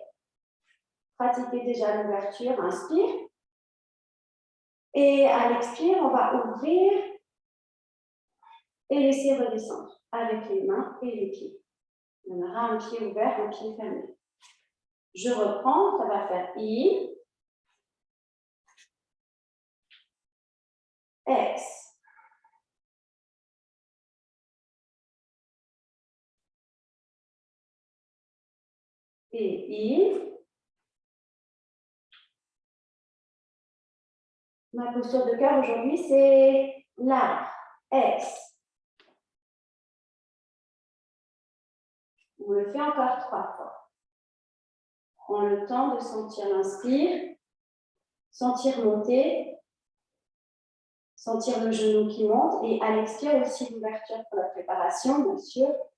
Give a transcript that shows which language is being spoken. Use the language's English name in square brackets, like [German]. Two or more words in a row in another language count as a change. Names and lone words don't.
[French] Pratiquez déjà l'ouverture, inspire. Et à l'expire, on va ouvrir et laisser redescendre avec les mains et les pieds. On aura un pied ouvert, un pied fermé. Je reprends, ça va faire in, ex. Et in. Ma posture de cœur aujourd'hui, c'est l'arbre, ex. On le fait encore 3 fois. Prends le temps de sentir l'inspire, sentir monter, sentir le genou qui monte et à l'expire aussi l'ouverture pour la préparation, bien sûr.